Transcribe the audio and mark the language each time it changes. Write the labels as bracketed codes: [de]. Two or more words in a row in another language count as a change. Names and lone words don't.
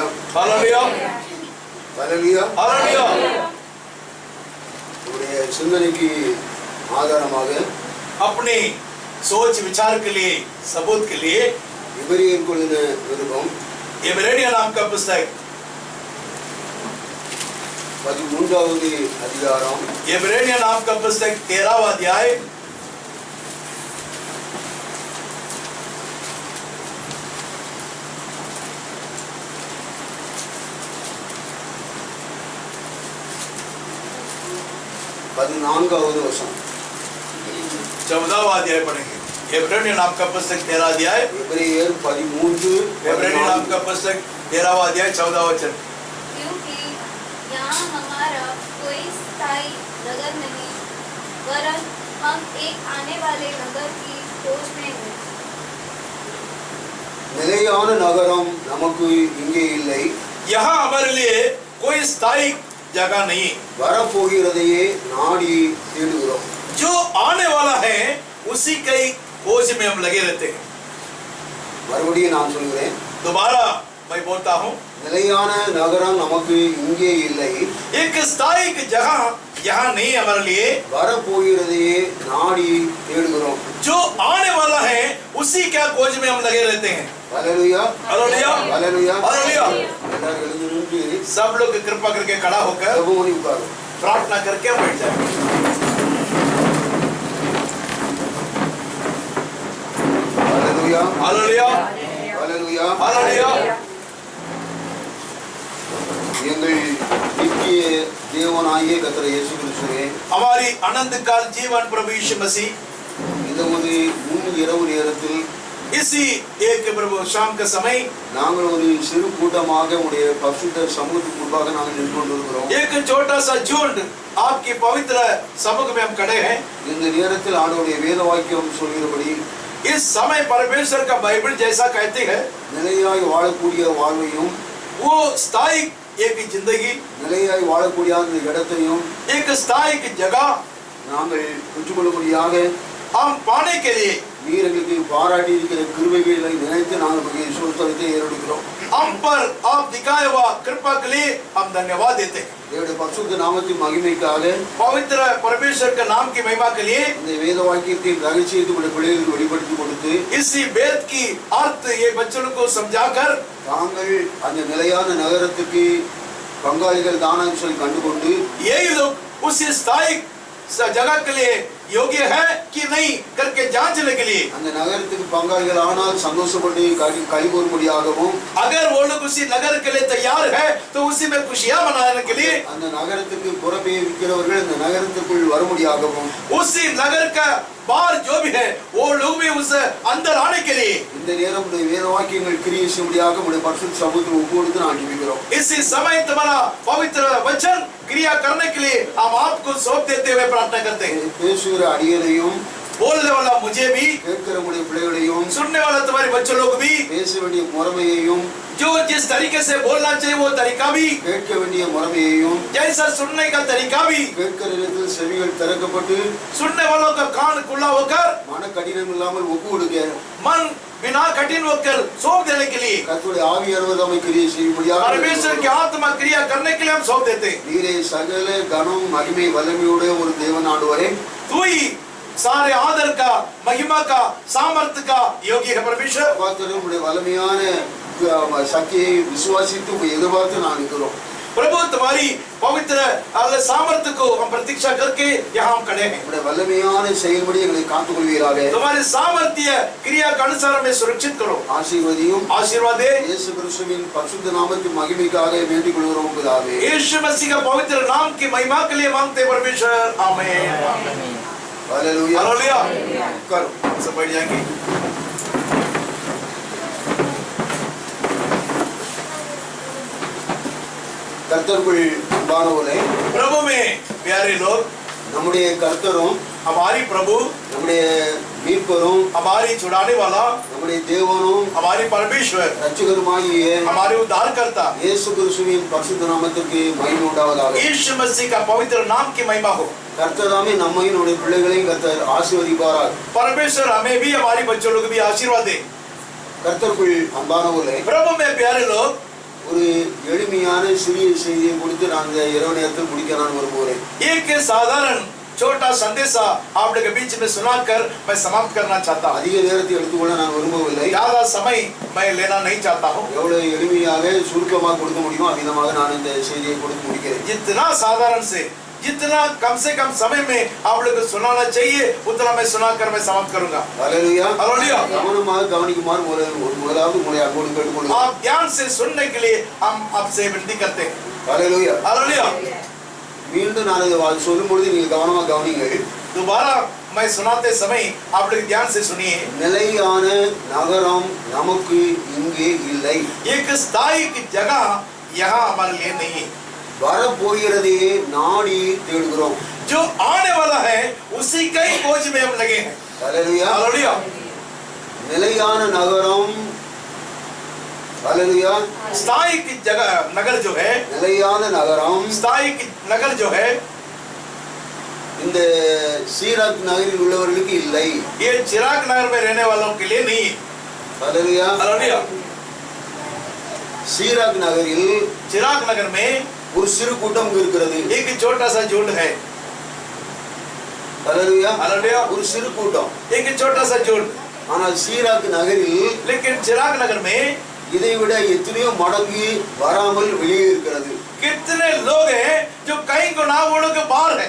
[hi] हालेलुया हालेलुया हालेलुया [ta] நம்முடைய சிந்தனைக்கு ஆதாரமாக [hi] अपनी सोच विचार के लिए सबूत के लिए [ta] எபிரேயர் எழுதின நிருபம் [hi] इब्रानियों नाम का पुस्तक [ta] 13வது அதிகாரம் [hi] इब्रानियों नाम का पुस्तक 13वां अध्याय [ta] 14வது வசனம் [hi] 14वां अध्याय पढ़ेंगे इब्रानियों नाम का पुस्तक 13 अध्याय [ta] எபிரேயர் 13 [hi] इब्रानियों नाम का पुस्तक 13वां अध्याय 14वां वचन क्योंकि यहाँ हमारा कोई स्थायी नगर नहीं वरन हम एक आने वाले नगर की खोज में हैं। [ta] நிலையான நகரம் நமக்கு இங்கே இல்லை [hi] यहाँ हमारे लिए कोई स्थायी जगह नहीं [ta] வரப்போகிறதையே நாடி தேடுகிறோம் [hi] जो आने वाला है उसी की खोज में हम लगे रहते हैं [ta] மறுபடியும் நான் சொல்கிறேன் [hi] दोबारा मैं बोलता हूँ [ta] நிலையான நகரம் நமக்கு இங்கே இல்லை [hi] एक स्थायी जगह यहाँ नहीं हमारे लिए [ta] வரப்போகிறதையே நாடி தேடுகிறோம் [hi] जो आने वाला है उसी क्या खोज में हम लगे रहते हैं हालेलुया हालेलुया हालेलुया हालेलुया [ta] எல்லாரும் எழுந்து நின்று [hi] सब लोग कृपा करके खड़ा होकर [ta] ஜெபம் பண்ணி உட்காரும் [hi] प्रार्थना करके बैठ जाए हालेलुया हालेलुया हालेलुया हालेलुया [ta] எங்கள் நித்திய தேவனாகிய கர்த்தர் இயேசு கிறிஸ்துவே [hi] हमारी अनंत काल जीवन प्रभु यीशु मसीह [ta] இந்த ஒரு முன் இரவு நேரத்தில் [hi] इसी एक प्रभु शाम का समय [ta] நாங்கள் ஒரு சிறு கூட்டமாக உடைய பரிசுத்த சமூகத்துக்கு முன்பாக நாங்கள் நின்று கொண்டிருக்கிறோம் [hi] एक छोटा सा झुंड आपकी पवित्र समुख में हम खड़े हैं [ta] இந்த நேரத்தில் ஆண்டவருடைய வேத வாக்கியம் சொல்கிறபடி [hi] इस समय परमेश्वर का बाइबल जैसा कहते हैं [ta] நிலையாய் வாழக்கூடிய வாழ்வையும் [hi] वो स्थायी एक जिंदगी [ta] நிலையாய் வாழக்கூடிய அந்த இடத்தையும் [hi] एक स्थायी जगह [ta] நாங்கள் பெற்றுக்கொள்ளும்படியாக [hi] हम पाने के लिए [ta] நீர் எங்களுக்கு பாராட்டி இருக்கிற கிருபைகளை நினைத்து நாங்கள் மிக விசுவாசத்தை ஏறெடுக்கிறோம் [hi] हम पर आप दिखाए हुआ कृपा के लिए हम धन्यवाद देते हैं [ta] தேவனுடைய பரிசுத்த நாமத்தின் மகிமைக்காக [hi] पवित्र परमेश्वर के नाम की महिमा के लिए [ta] இந்த வேத வாக்கியத்தின் ரகசியத்தை உடைய பிள்ளைகளுக்கு வெளிப்படுத்தி கொடுத்து [hi] इसी वेद की अर्थ ये बच्चों को समझाकर [ta] தாங்கள் அந்த நிலையான நகரத்துக்கு பங்காளிகள் தானம் சொல்லி கண்டுகொண்டு [hi] यही लोग उसी स्थायी जगह के लिए योग्य है कि नहीं करके जांचने के लिए [ta] அந்த நகரத்துக்கு பங்காளிகள் ஆனால் சந்தோஷப்பட்டு கழிவுறும்படியாகவும் [hi] अगर वो लोग उसी नगर के लिए तैयार है तो उसी में खुशियां मनाने के लिए [ta] அந்த நகரத்துக்கு புறப்பே இருக்கிறவர்கள் அந்த நகரத்துக்குள் வரும்படியாகவும் [hi] उसी नगर का बाहर जो भी है वो लोग भी उस अंदर आने के लिए [ta] இந்த நேரம் உடைய வேத வாக்கியங்கள் கிரியை செய்யும்படியாக உடைய பரிசுத்த சமூகத்தில் ஒப்பு கொடுத்து நான் ஜெபிக்கிறோம் [hi] इसी समय तुम्हारा पवित्र वचन क्रिया करने के लिए हम आपको सौंप देते हुए प्रार्थना करते हैं [ta] பேசுகிற அடியரையும் [hi] बोलने वाला मुझे भी [ta] கேட்கிற உடைய பிள்ளைகளையும் [hi] सुनने वाला तुम्हारे बच्चों लोग भी [ta] பேச வேண்டிய முறைமையையும் [hi] जो जिस तरीके से बोलना चाहिए वो तरीका भी [ta] கேட்க வேண்டிய முறைமையையும் [hi] जैसा सुनने का तरीका भी [ta] கேட்கிற இடத்தில் செவிகள் திறக்கப்பட்டு [hi] सुनने वालों का कान खुला होकर [ta] மன கடினம் இல்லாமல் ஒப்பு கொடுக்க [hi] मन बिना कठिन होकर सौंप देने के लिए [ta] கர்த்தருடைய ஆவியானவர் நம்மை கிரியை செய்யும்படியாக [hi] परमेश्वर की आत्मा क्रिया करने के लिए हम सौंप देते हैं [ta] நீரே சகல கனம் மகிமை வல்லமையோட ஒரு தேவன் ஆண்டவரே [hi] तू ही सारे आदर का महिमा का सामर्थ्य का योग्य है परमेश्वर [ta] பார்த்து உடைய வல்லமையான சக்தியை விசுவாசித்து உங்களை எதிர்பார்த்து நான் இருக்கிறோம் [hi] प्रभु तुम्हारी पवित्र सामर्थ्य को हम प्रतीक्षा करके यहाँ हम खड़े हैं [ta] உடைய வல்லமையான செயல்படி எங்களை காத்துக் கொள்வீராக [hi] तुम्हारे सामर्थ्य क्रिया के अनुसार हमें सुरक्षित करो [ta] ஆசீர்வதியும் [hi] आशीर्वाद दे [ta] இயேசு கிறிஸ்துவின் பரிசுத்த நாமத்தின் மகிமைக்காக வேண்டிக் கொள்கிறோம் பிதாவே [hi] यीशु मसीह का पवित्र नाम की महिमा के लिए मांगते हैं परमेश्वर आमीन हालेलुया हालेलुया करो सब बैठ जाएंगे [ta] கர்த்தருக்குள் அன்பானவர்களே [hi] प्रभु में प्यारे लोग [ta] நம்முடைய கர்த்தரும் [hi] हमारी प्रभु [ta] நம்முடைய மீட்பரும் [hi] हमारी छुड़ाने वाला [ta] நம்முடைய தேவனும் [hi] हमारी परमेश्वर [ta] ரட்சகருமாகிய [hi] हमारे उद्धारकर्ता [ta] இயேசு கிறிஸ்துவின் பரிசுத்த நாமத்திற்கு மகிமை உண்டாவதாக [hi] यीशु मसीह का पवित्र नाम की महिमा हो [ta] கர்த்தர் தாமே நம்மையும் நம்முடைய பிள்ளைகளையும் கர்த்தர் ஆசீர்வதிப்பாராக [hi] परमेश्वर हमें भी हमारी बच्चों लोग भी आशीर्वाद दे [ta] கர்த்தருக்குள் அன்பானவர்களே [hi] प्रभु में प्यारे लोग [ta] ஒரு எளிமையான சிறிய செய்தியை கொடுத்து நான் இந்த இரவு நேரத்தில் முடிக்க நான் விரும்புகிறேன். [hi] एक साधारण छोटा संदेशा आप लोग के बीच में सुनाकर मैं समाप्त करना चाहता हूँ. [ta] அதிக நேரத்தை எடுத்துக்கொள்ள நான் விரும்பவில்லை. [hi] ज्यादा समय मैं लेना नहीं चाहता हूँ. [ta] எவ்வளவு எளிமையாக சுருக்கமாக கொடுக்க முடியுமோ அவ்விதமாக நான் இந்த செய்தியை கொடுத்து முடிக்கிறேன். [hi] जितना साधारण से जितना कम से कम समय में आप लोग को सुनाना चाहिए उतना मैं सुनाकर मैं समाप्त करूंगा. [ta] ஹல்லேலூயா. [hi] हालेलुया. [ta] கவனமாக கவனிக்குமாறு முதலாவது உங்களை அன்போடு கேட்டுக்கொள்கிறேன். [hi] आप ध्यान से सुनने के लिए हम आपसे विनती करते हैं. [ta] ஹல்லேலூயா. [hi] हालेलुया. [ta] மீண்டும் நான் இதை சொல்லும் பொழுது நீங்கள் கவனமாக கவனிங்கள். [hi] दोबारा मैं सुनाते समय आप लोग ध्यान से सुनिए. [ta] நிலையான நகரம் நமக்கு இங்கே இல்லை. [hi] एक स्थायी जगह यहाँ हमारे लिए नहीं है. [ta] வரப்போகிறதே நாடி தேடுகிறோம். [hi] जो आने वाला है उसी का ही खोज में हम लगे हैं. [ta] ஹல்லேலூயா. [hi] हालेलुया. [ta] நிலையான நகரம் ஹல்லேலூயா. [hi] स्थायी की जगह नगर जो है [ta] நிலையான நகரம் [hi] स्थायी की नगर जो है [ta] இந்த சீராக் நகரில் உள்ளவர்களுக்கு இல்லை. [hi] ये चिराग नगर में रहने वालों के लिए नहीं है. [ta] ஹல்லேலூயா. [hi] हालेलुया. [ta] சீராக் நகரில் [hi] चिराग नगर में [ta] ஒரு சிறு கூட்டம் இருக்கிறது. [hi] एक छोटा सा झुंड है. [ta] ஹல்லேலூயா. [hi] हालेलुया. [ta] ஒரு சிறு கூட்டம். [hi] एक छोटा सा झुंड. [ta] ஆனால் சீராக் நகரில் [hi] लेकिन चिराग नगर में [ta] இதை விட எத்தனையோ மடங்கு வராமல் வெளியே இருக்கிறது. [hi] कितने लोग हैं जो कई गुना वालों के बाहर है.